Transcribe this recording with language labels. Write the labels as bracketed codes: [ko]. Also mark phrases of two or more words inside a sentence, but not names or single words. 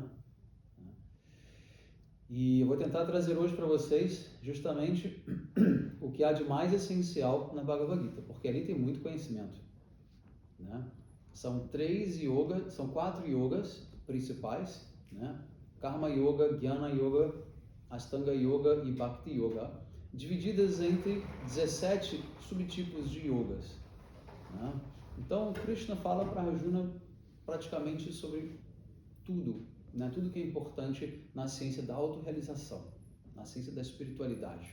[pt] Né? E eu vou tentar trazer hoje para vocês justamente o que há de mais essencial na Bhagavad Gita, porque ali tem muito conhecimento. Né? São 4 yogas principais, né? Karma Yoga, Jnana Yoga, Astanga Yoga e Bhakti Yoga, divididas entre 17 subtipos de yogas. Né? Então, Krishna fala para Arjuna praticamente sobre tudo, né? Tudo que é importante na ciência da autorrealização, na ciência da espiritualidade.